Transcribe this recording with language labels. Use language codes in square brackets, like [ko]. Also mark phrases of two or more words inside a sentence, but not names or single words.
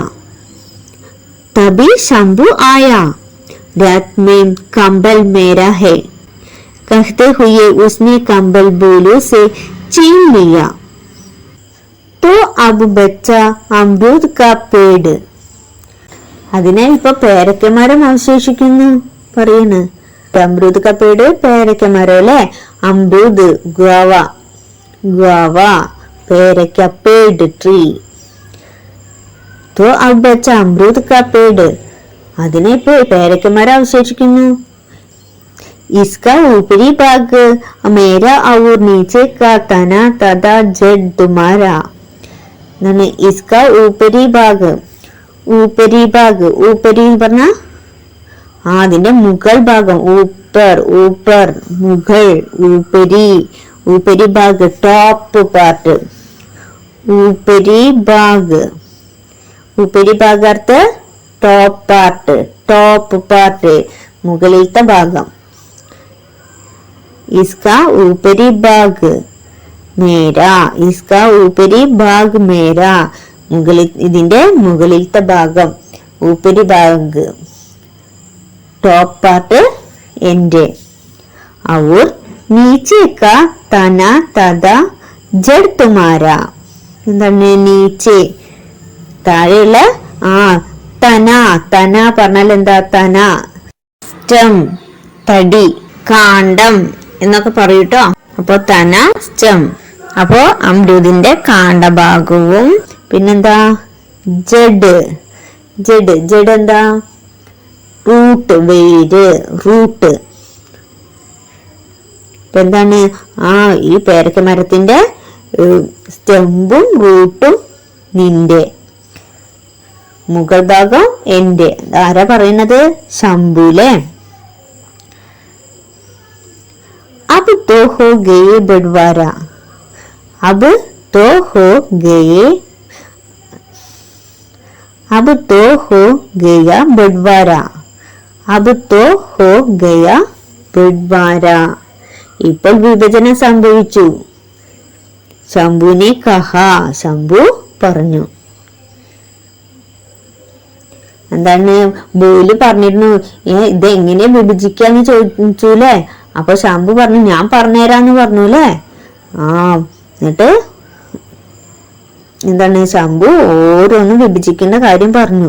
[hi] तभी शंभू आया. रात में कंबल मेरा है कहते हुए उसने कंबल बोलू से छीन लिया. तो अब बच्चा अमरूद का पेड़. [ml] അതിനാൽ ഇപ്പൊ പേരക്കമരം അവശേഷിക്കുന്നു പറയണ്. [hi] अमृत का पेड़ [ml] പേരക്കമരം അല്ലേ? അമൃത് [en] guava, guava, [ml] പേരക്ക पेड़ ट्री. [hi] तो अब बच्चा अमरूद का पेड़. [ml] അതിനെ ഇപ്പൊ പേരക്കമരം അവശേഷിക്കുന്നു. [hi] इसका ऊपरी भाग मेरा और नीचे का तना तथा जड़ तुम्हारा. इसका ऊपरी भाग, ऊपरी भाग, ऊपरी [ml] പറഞ്ഞ അതിന്റെ മുകൾ ഭാഗം. [hi] ऊपर, ऊपर, മുകൾ, ऊपरी, ऊपरी भाग, [en] top part. [hi] ऊपरी भाग, ऊपरी भाग अर्थ [en] top part, top part, [ml] മുകളിലത്തെ ഭാഗം. [hi] इसका ऊपरी भाग मेरा, इसका ऊपरी भाग मेरा. [ml] ഇതിന്റെ മുകളിലത്തെ ഭാഗം, [hi] ऊपरी भाग, [en] top part [ml] എന്റെ. [hi] और नीचे का तना तथा जड़ तुम्हारा. [ml] എന്താണ് നീച്ചെ? താഴെയുള്ള തന. തന പറഞ്ഞാൽ എന്താ? തന, സ്റ്റം, തടി, കാണ്ഡം എന്നൊക്കെ പറയൂട്ടോ. അപ്പൊ തന, സ്റ്റം. അപ്പോ അമൃതിന്റെ കാണ്ഡഭാഗവും പിന്നെന്താ? [hi] जड़, जड़, जड़ [ml] എന്താ? റൂട്ട്, വേര്, റൂട്ട്. ഇപ്പൊ എന്താണ്? ഈ പേരക്ക മരത്തിന്റെ സ്റ്റെമ്പും റൂട്ടും നിന്റെ, മുകൾ ഭാഗം എന്റെ. ആരാ പറയുന്നത്? ശംഭുലേ. [hi] अब तो हो गए बंटवारा. अब तो हो गए, अब तो हो गया बंटवारा. अब तो हो गया बंटवारा. [ml] ഇപ്പോൾ വിഭജനം സംഭവിച്ചു. [hi] शंभु ने कहा, [ml] ശംഭു പറഞ്ഞു. എന്താണ് ബോലു പറഞ്ഞിരുന്നു, ഇതെങ്ങനെ വിഭജിക്കാന്ന് ചോദിച്ചൂലേ. അപ്പൊ ശംഭു പറഞ്ഞു ഞാൻ പറഞ്ഞുതരാന്ന് പറഞ്ഞൂല്ലേ. എന്നിട്ട് എന്താണ് ശംഭു ഓരോന്നും വിഭജിക്കേണ്ട കാര്യം പറഞ്ഞു.